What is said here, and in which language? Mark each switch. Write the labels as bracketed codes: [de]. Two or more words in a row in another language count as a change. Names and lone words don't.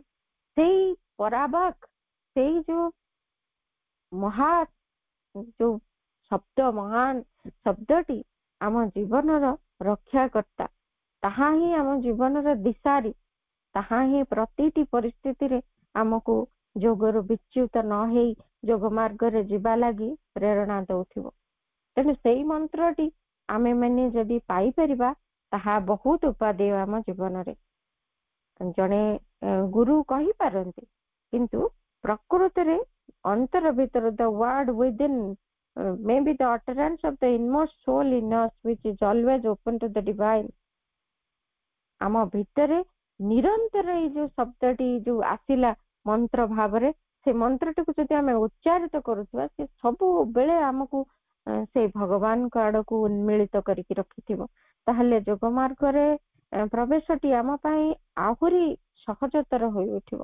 [or] ସେଇ ପରାବାକ, ସେଇ ଯୋଉ ଯୋଉ ଶବ୍ଦ, ମହାନ ଶବ୍ଦଟି ଆମ ଜୀବନର ରକ୍ଷାକର୍ତ୍ତା, ତାହା ହିଁ ଆମ ଜୀବନର ଦିଶାରୀ, ତାହା ହିଁ ପ୍ରତିଟି ପରିସ୍ଥିତିରେ ଆମକୁ ଯୋଗରୁ ବିଚ୍ୟୁତ ନ ହେଇ ଯୋଗ ମାର୍ଗରେ ଯିବା ଲାଗି ପ୍ରେରଣା ଦଉଥିବ। ତେଣୁ ସେଇ ମନ୍ତ୍ରଟି ଆମେ ମାନେ ଯଦି ପାଇପାରିବା ତାହା ବହୁତ ଉପାଦେୟ ଆମ ଜୀବନରେ। ଜଣେ ଗୁରୁ କହିପାରନ୍ତି, କିନ୍ତୁ ପ୍ରକୃତରେ ଅନ୍ତର ଭିତରେ [en] the word within, maybe the utterance of the inmost soul in us which is always open to the divine, [or] ଆମ ଭିତରେ ନିରନ୍ତର ଏଇ ଯୋଉ ଶବ୍ଦଟି ଯୋଉ ଆସିଲା ମନ୍ତ୍ର ଭାବରେ, ସେ ମନ୍ତ୍ରଟିକୁ ଯଦି ଆମେ ଉଚ୍ଚାରିତ କରୁଥିବା, ସେ ସବୁବେଳେ ଆମକୁ ସେଇ ଭଗବାନଙ୍କ ଆଡକୁ ଉନ୍ମିଳିତ କରିକି ରଖିଥିବ। ତାହେଲେ ଯୋଗ ମାର୍ଗରେ ପ୍ରବେଶଟି ଆମ ପାଇଁ ଆହୁରି ସହଜତର ହୋଇ ଉଠିବ।